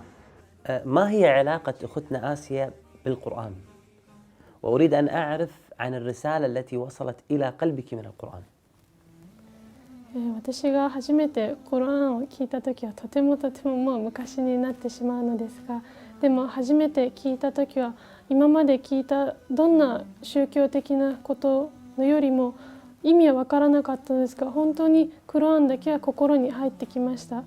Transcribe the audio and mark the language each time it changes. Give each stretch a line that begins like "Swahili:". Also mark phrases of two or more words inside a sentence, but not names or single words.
Arabic: ما هي علاقة أختنا آسيا بالقرآن؟ وأريد أن أعرف عن الرسالة التي وصلت إلى قلبك من القرآن.
Japanese: 私が初めてコラーンを聞いた時はとてももう昔になってしまうのですが、でも初めて聞いた時は今まで聞いたどんな宗教的なことのよりも意味は分からなかったのですが、本当にコラーンだけは心に入ってきました。